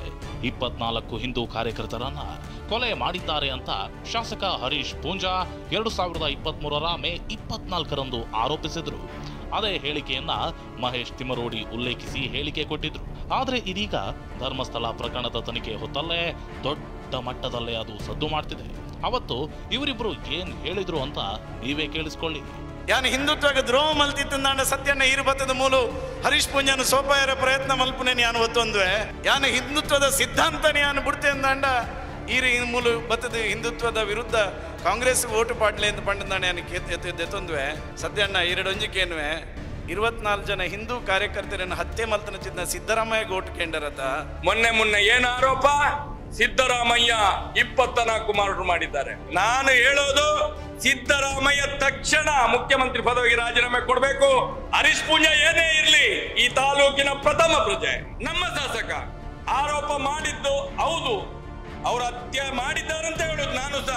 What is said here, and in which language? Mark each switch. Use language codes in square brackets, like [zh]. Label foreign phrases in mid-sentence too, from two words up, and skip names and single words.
[kn] 24 ಹಿಂದೂ ಕಾರ್ಯಕರ್ತರನ್ನ ಕೊಲೆ ಮಾಡಿದ್ದಾರೆ ಅಂತ ಶಾಸಕ ಹರೀಶ್ ಪೂಂಜಾ 2023 ಮೇ 24ರಂದು ಆರೋಪಿಸಿದ್ರು. ಅದೇ ಹೇಳಿಕೆಯನ್ನ ಮಹೇಶ್ ತಿಮರೋಡಿ ಉಲ್ಲೇಖಿಸಿ ಹೇಳಿಕೆ ಕೊಟ್ಟಿದ್ರು. ಆದ್ರೆ ಇದೀಗ ಧರ್ಮಸ್ಥಳ ಪ್ರಕರಣದ ತನಿಖೆ ಹೊತ್ತಲ್ಲೇ ದೊಡ್ಡ ಮಟ್ಟದಲ್ಲೇ ಅದು ಸದ್ದು ಮಾಡ್ತಿದೆ. ಅವತ್ತು ಇವರಿಬ್ರು ಏನ್ ಹೇಳಿದ್ರು ಅಂತ ನೀವೇ ಕೇಳಿಸ್ಕೊಳ್ಳಿ. [tcy] ಯಾನ್ ಹಿಂದುತ್ವಕ್ಕೆ ದ್ರೋಹ ಮಲ್ತಿತ್ತಂದಾಂಡ ಸತ್ಯನ ಇರುಬತ್ತದ ಮೂಲು ಹರೀಶ್ ಪೂಂಜಾನ ಸೋಪಾಯರ ಪ್ರಯತ್ನ ಮಲ್ಪುನೆ ಯಾನು ಒತ್ತೊಂದುವೆ ಯಾನ್ ಹಿಂದುತ್ವದ ಸಿದ್ಧಾಂತನೇ ಯಾನು ಬಿಡ್ತೆ ಅಂದಾಂಡ ಈ ಮೂಲು ಬತ್ತದ ಹಿಂದುತ್ವದ ವಿರುದ್ಧ ಕಾಂಗ್ರೆಸ್ ಓಟು ಪಾಡ್ಲೆ ಅಂತ ಪಂಡದಾಂಡ ಯಾನು ಎತ್ತೊಂದುವೆ ಸದ್ಯಣ್ಣ ಎರಡೊಂಜಿಕೇನುವೆ 24 ಜನ ಹಿಂದೂ ಕಾರ್ಯಕರ್ತರನ್ನು ಹತ್ಯೆ ಮಲ್ತನ ಸಿದ್ದರಾಮಯ್ಯ ಗೋಟ್ಕೊಂಡರತ [kn] ಮೊನ್ನೆ ಏನು ಆರೋಪ? ಸಿದ್ದರಾಮಯ್ಯ 24 ಮಾರ್ಡು ಮಾಡಿದ್ದಾರೆ. ನಾನು ಹೇಳೋದು ಸಿದ್ದರಾಮಯ್ಯ ತಕ್ಷಣ ಮುಖ್ಯಮಂತ್ರಿ ಪದವಿಗೆ ರಾಜೀನಾಮೆ ಕೊಡಬೇಕು. ಹರೀಶ್ ಪೂಂಜಾ ಏನೇ ಇರ್ಲಿ, ಈ ತಾಲೂಕಿನ ಪ್ರಥಮ ಪ್ರಜೆ, ನಮ್ಮ ಶಾಸಕ ಆರೋಪ ಮಾಡಿದ್ದು ಹೌದು, ಅವ್ರು ಹತ್ಯೆ ಮಾಡಿದ್ದಾರಂತ ಹೇಳುದು ನಾನು ಸಹ.